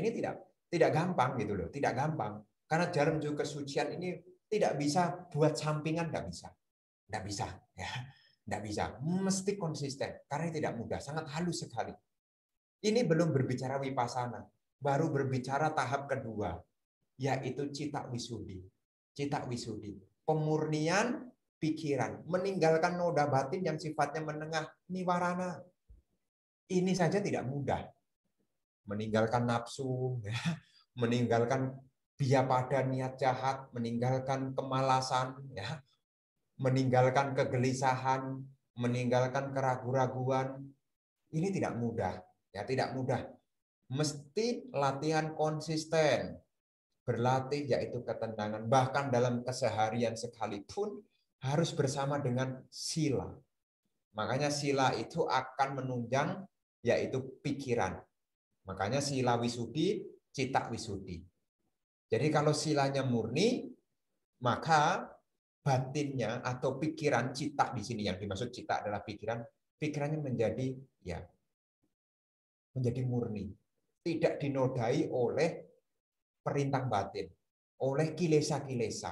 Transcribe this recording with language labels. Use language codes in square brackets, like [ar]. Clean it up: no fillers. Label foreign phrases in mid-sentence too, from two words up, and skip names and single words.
[id] Ini tidak gampang gitu loh, tidak gampang. Karena jalan menuju kesucian ini tidak bisa buat sampingan, tidak bisa. Tidak bisa, ya. Tidak bisa. Mesti konsisten karena tidak mudah, sangat halus sekali. Ini belum berbicara Vipassana, baru berbicara tahap kedua, yaitu [pi] citta wisudi. Citta wisudi, [id] pemurnian pikiran, meninggalkan noda batin yang sifatnya menengah, niwarana. Ini saja tidak mudah. Meninggalkan nafsu, ya, meninggalkan biapada niat jahat, meninggalkan kemalasan, ya, meninggalkan kegelisahan, meninggalkan keraguan-raguan. Ini tidak mudah, ya, tidak mudah. Mesti latihan konsisten, berlatih yaitu ketenangan. Bahkan dalam keseharian sekalipun harus bersama dengan sila. Makanya sila itu akan menunjang yaitu pikiran. [pi] Makanya sila wisudi, citta wisudi. [id] Jadi kalau silanya murni, maka batinnya atau pikiran citta di sini, yang dimaksud citta adalah pikiran, pikirannya menjadi murni, tidak dinodai oleh perintang batin, oleh kilesa-kilesa.